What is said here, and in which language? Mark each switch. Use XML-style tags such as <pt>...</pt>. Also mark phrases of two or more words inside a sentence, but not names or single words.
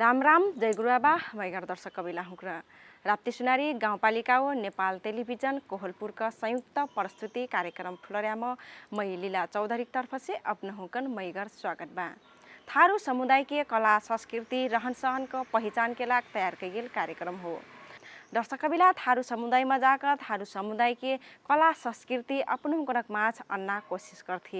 <thl>सीताराम जय गुरुआबा मैगर दर्शक कबिला हुक्रा राप्ती सुनारी गाउँपालिका व नेपाल टेलिभिजन कोहलपुर का संयुक्त प्रस्तुति कार्यक्रम फुलर्याम मै लीला चौधरी तरफ से अपना हुकन मैगर स्वागत बा। थारू समुदाय के कला संस्कृति रहन सहन को पहचान के लाग तैयार कईल कार्यक्रम हो। दर्शक कबिला थारू समुदाय में जाकर थारू समुदाय के कला संस्कृति अपनों गरक माछ अन्ना कोशिश करथे।</thl>